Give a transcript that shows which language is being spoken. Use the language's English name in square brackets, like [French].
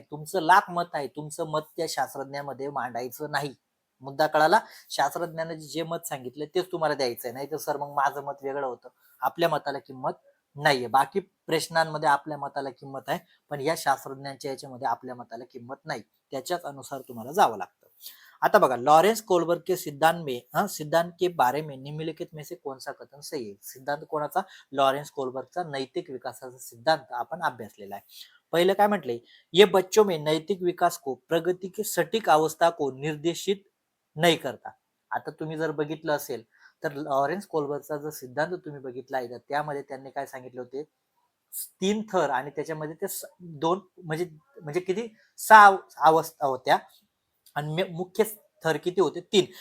[Marathi] तुमचं लाख मत आहे, तुमचं मत त्या शास्त्रज्ञामध्ये मांडायचं नाही. मुद्दा कळाला? शास्त्रज्ञाने जे मत सांगितलं तेच तुम्हाला द्यायचंय, नाही तर सर मग माझं मत वेगळं होतं. आपल्या मताला किंमत नाहीये. बाकी प्रश्नांमध्ये आपल्या मताला किंमत आहे, पण या शास्त्रज्ञांच्या याच्यामध्ये आपल्या मताला किंमत नाही. त्याच्याच अनुसार तुम्हाला जावं लागतं. आता बघा, [Hindi] लॉरेन्स कोलबर्ग के सिद्धांत के बारे में निम्नलिखित में से कौन सा कथन सही है? [Marathi] सिद्धांत कोणाचा? लॉरेन्स कोलबर्गचा नैतिक विकासाचा सिद्धांत आपण अभ्यासलेला आहे. पहिलं काय म्हटलंय, [Hindi] ये बच्चों में नैतिक विकास को प्रगति की सटीक अवस्था को निर्देशित नाही करता. [Marathi] आता तुम्ही जर बघितलं असेल तर लॉरेन्स कोलबर्गचा जर सिद्धांत तुम्ही बघितला आहे, तर त्यामध्ये त्यांनी काय सांगितले होते, 3 थर आणि त्याच्यामध्ये ते 2 म्हणजे म्हणजे किती 6 अवस्था होत्या आणि मुख्य थर किती होते, 3.